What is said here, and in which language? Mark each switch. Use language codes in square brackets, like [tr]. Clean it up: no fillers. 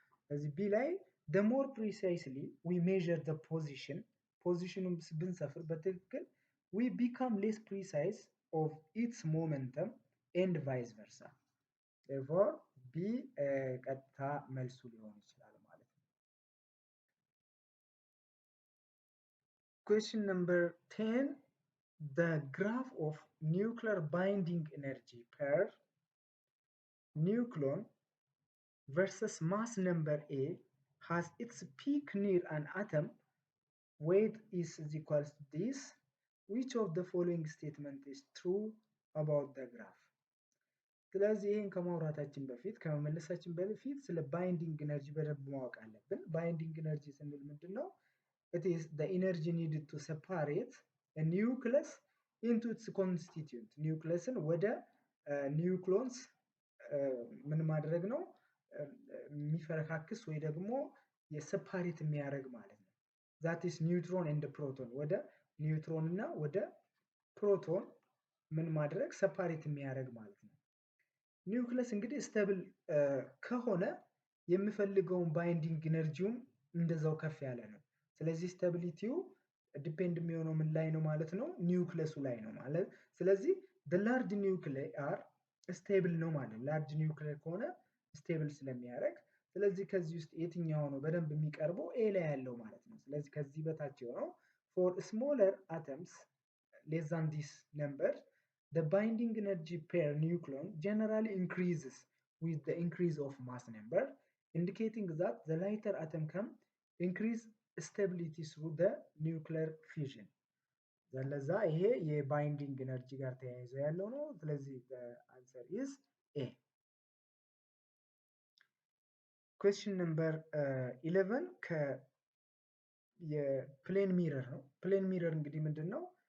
[am] ለዚህ B ላይ [en] the more precisely we measure the positionን [am] ብንሰፍር በትክክል [en] we become less precise of its momentum and vice versa. [am] Therefore B ቀጥታ መልሱ ሊሆን ይችላል ማለት ነው። [en] Question number 10. The graph of nuclear binding energy per nucleon versus mass number A has its peak near an atom. Weight is equals to this. Which of the following statement is true about the graph? [am] ስለዚህ ይሄን ከማውራታችን በፊት ከመመለሳችን በፊት ስለ ባይንዲንግ ኤነርጂ በደንብ ማወቅ አለብን። ባይንዲንግ ኤነርጂ ስንል ምንድነው? [en] It is the energy needed to separate a nucleus into its constituent. [am] ኒውክለስን ወደ ኒውክሎንስ ምን ማድረግ ነው? የሚፈረካክስ ወይ ደግሞ የሰፓሬት የሚያደርግ ማለት ነው። [en] that is neutron and proton. [am] ወደ ኒውትሮን እና ወደ ፕሮቶን ምን ማድረግ? ሰፓሬት የሚያደርግ ማለት ነው። ኒውክለስ እንግዲህ ስቴብል ከሆነ የሚፈልገውን ባይንዲንግ ኤነርጂውም እንደዛው ከፍ ያለ ነው። ስለዚህ ስቴቢሊቲው ዲፔንድ የሚሆነው ምን ላይ ነው ማለት ነው? ኒውክለሱ ላይ ነው ማለት። ስለዚህ [en] the large nuclei are stable [am] ነው ማለት። ላርጅ ኒውክሌር ከሆነ ስቴብል ስለሚያደርግ፣ ስለዚህ ከዚህ ውስጥ የትኛው ነው በደንብ የሚቀርበው? ኤ ላይ ያለው ማለት ነው። ስለዚህ ከዚህ በታች የሆነው [en] for smaller atoms less than this number the binding energy per nucleon generally increases with the increase of mass number, indicating that the lighter atom can increase stability through the nuclear fission. [am] ለዛ ይሄ የባይንዲንግ ኤነርጂ ጋር ተያይዞ ያለው ነው። ስለዚህ [en] the answer is A. question number 11 [am] የፕሌን ሚረር ነው። ፕሌን ሚረር እንግዲህ ምንድነው?